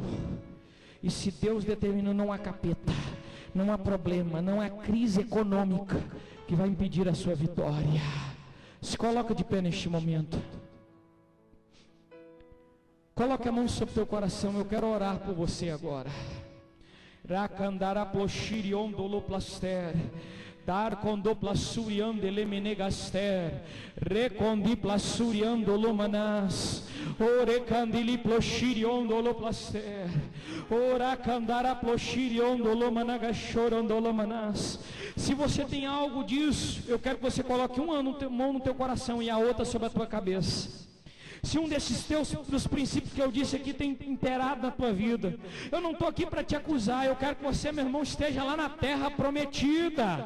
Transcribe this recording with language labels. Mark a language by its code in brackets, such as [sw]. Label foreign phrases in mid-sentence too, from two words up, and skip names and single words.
[pt] E se Deus determinou, não há capeta, não há problema, não há crise econômica que vai impedir a sua vitória. Se coloca de pé neste momento. Coloque a mão sobre o teu coração. Eu quero orar por você agora. Rakandara ploshirion doloplaster. Dar condoplassuriam delemenegaster, recondiplassuriam dolomanas, orecandili ploshirion doloplaster, oracandara ploshirion dolomanagachoron dolomanas. Se você tem algo disso, eu quero que você coloque uma mão no teu coração e a outra sobre a tua cabeça. Se um desses dos princípios que eu disse aqui tem imperado na tua vida, eu não estou aqui para te acusar. Eu quero que você, meu irmão, esteja lá na terra prometida.